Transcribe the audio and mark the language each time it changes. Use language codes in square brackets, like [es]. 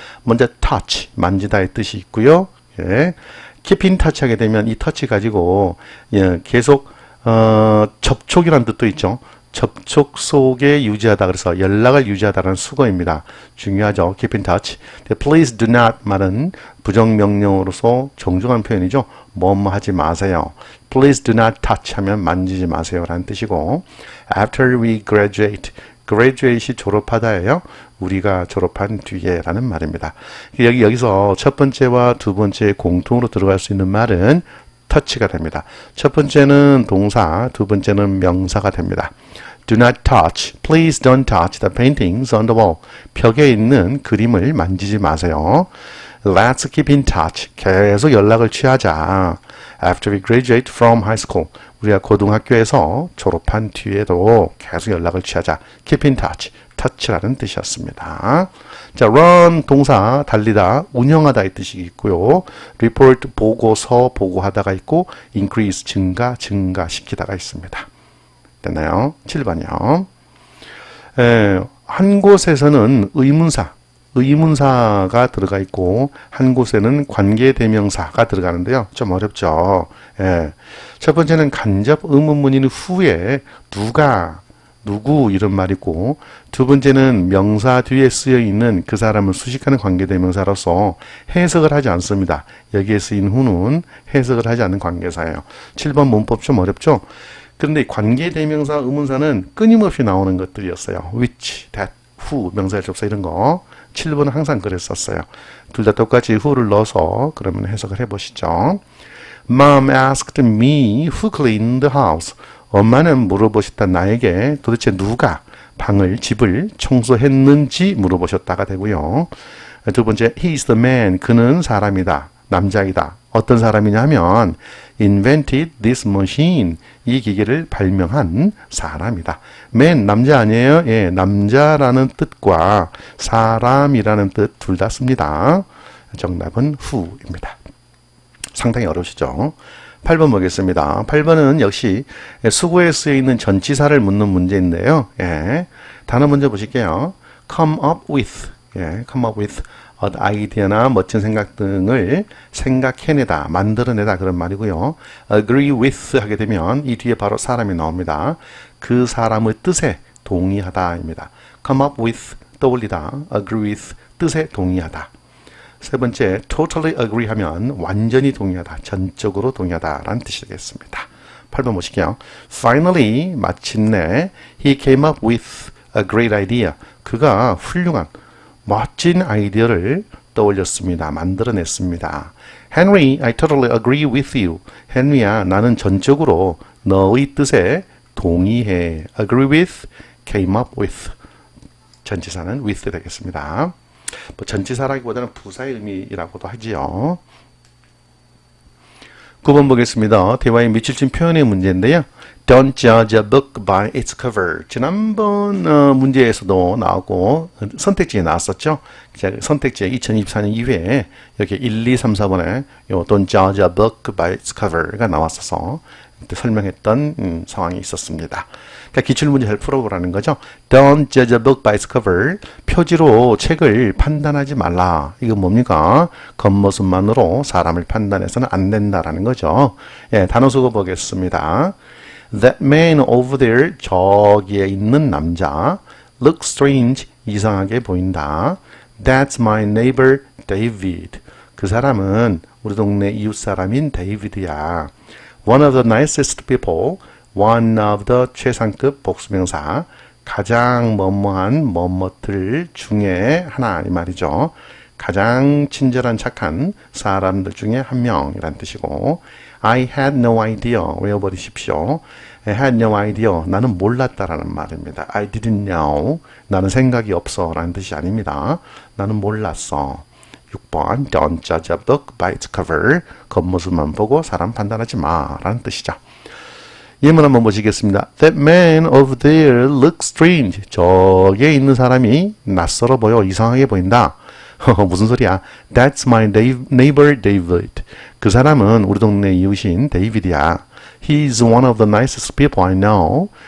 [ko] 먼저 touch, 만지다의 뜻이 있고요. 예. [en] keep in touch [ko] 하게 되면 이 touch 가지고 예, 계속 접촉이라는 뜻도 있죠. 접촉 속에 유지하다. 그래서 연락을 유지하다라는 수거입니다. 중요하죠. [en] keep in touch. please do not [ko] 말은 부정명령어로서 정중한 표현이죠. 뭐뭐 하지 마세요. [en] please do not touch [ko] 하면 만지지 마세요 라는 뜻이고 [en] after we graduate [ko] graduate이 졸업하다예요. 우리가 졸업한 뒤에 라는 말입니다. 여기서 첫 번째와 두 번째 공통으로 들어갈 수 있는 말은 touch가 됩니다. 첫 번째는 동사, 두 번째는 명사가 됩니다. [en] Do not touch. Please don't touch the paintings on the wall. [ko] 벽에 있는 그림을 만지지 마세요. [en] Let's keep in touch. [ko] 계속 연락을 취하자. [en] After we graduate from high school. [ko] 우리가 고등학교에서 졸업한 뒤에도 계속 연락을 취하자. [en] Keep in touch. [ko] touch라는 뜻이었습니다. 자, run 동사 달리다, 운영하다 이 뜻이 있고요. report 보고서 보고하다가 있고 increase 증가시키다가 있습니다. 됐나요? 7번이요. 한 곳에서는 의문사가 들어가 있고 한 곳에는 관계대명사가 들어가는데요. 좀 어렵죠. 예. 첫 번째는 간접 의문문인 후에 누구 이런 말이 있고 두 번째는 명사 뒤에 쓰여 있는 그 사람을 수식하는 관계대명사로서 해석을 하지 않습니다. 여기에 쓰인 후는 해석을 하지 않는 관계사예요. 7번 문법 좀 어렵죠? 그런데 관계대명사, 의문사는 끊임없이 나오는 것들이었어요. [en] which, that, who, [ko] 명사의 접사 이런 거. 7번은 항상 그랬었어요. 둘 다 똑같이 who를 넣어서 그러면 해석을 해보시죠. [en] Mom asked me who cleaned the house. [ko] 엄마는 물어보셨다 나에게 도대체 누가 집을 청소했는지 물어보셨다가 되고요. [en] 두 번째, he is the man. [ko] 그는 사람이다. 남자이다. 어떤 사람이냐 하면 [en] invented this machine. [ko] 이 기계를 발명한 사람이다. man, 남자 아니에요? 예, 남자라는 뜻과 사람이라는 뜻 둘 다 씁니다. 정답은 who입니다. 상당히 어려우시죠? 8번 보겠습니다. 8번은 역시 수고에 쓰여 있는 전치사를 묻는 문제인데요. 예, 단어 먼저 보실게요. [en] come up with, [ko] 예, come up with 아이디어나 멋진 생각 등을 생각해내다, 만들어내다 그런 말이고요. [en] agree with [ko] 하게 되면 이 뒤에 바로 사람이 나옵니다. 그 사람의 뜻에 동의하다입니다. [en] come up with [ko] 떠올리다, [en] agree with [ko] 뜻에 동의하다. 세 번째, [en] totally agree [ko] 하면 완전히 동의하다, 전적으로 동의하다 라는 뜻이 되겠습니다. 8번 보실게요. [en] Finally, [ko] 마침내 [en] he came up with a great idea. [ko] 그가 훌륭한, 멋진 아이디어를 떠올렸습니다. 만들어냈습니다. [en] Henry, I totally agree with you. [ko] 헨리야, 나는 전적으로 너의 뜻에 동의해. [en] Agree with, came up with. [ko] 전치사는 with 되겠습니다. 뭐 전치사라기보다는 부사의 의미라고도 하지요. 9번 보겠습니다. 대화의 밑줄친 표현의 문제인데요. [en] Don't judge a book by its cover. [ko] 지난번 문제에서도 나오고 선택지에 나왔었죠. 선택지에 2024년 2회에 이렇게 1, 2, 3, 4번에 요 [en] Don't judge a book by its cover [ko] 가 나왔어서 그때 설명했던 상황이 있었습니다. 그러니까 기출문제 잘 풀어보라는 거죠. [en] Don't judge a book by its cover. [ko] 표지로 책을 판단하지 말라. 이건 뭡니까? 겉모습만으로 사람을 판단해서는 안 된다라는 거죠. 예, 단어 수거 보겠습니다. [en] That man over there, [ko] 저기에 있는 남자. [en] Look strange, [ko] 이상하게 보인다. [en] That's my neighbor, David. [ko] 그 사람은 우리 동네 이웃 사람인 데이비드야. [en] One of the nicest people, one of the [ko] 최상급 복수명사, 가장 뭐뭐한 뭐뭐들 중에 하나 이 말이죠. 가장 친절한 착한 사람들 중에 한 명이란 뜻이고 [en] I had no idea [ko] 외워버리십시오. [en] I had no idea [ko] 나는 몰랐다라는 말입니다. [en] I didn't know [ko] 나는 생각이 없어 라는 뜻이 아닙니다. 나는 몰랐어. 6번 [en] Don't judge a book by its cover [ko] 겉모습만 보고 사람 판단하지 마 라는 뜻이죠. 예문 한번 보시겠습니다. [en] That man over there looks strange. [ko] 저기에 있는 사람이 낯설어 보여. 이상하게 보인다. 무슨 소리야? [en] That's my neighbor David. [ko] 그 사람은 우리 동네 이웃인 데이비드야. [en] He's one of the nicest people I know.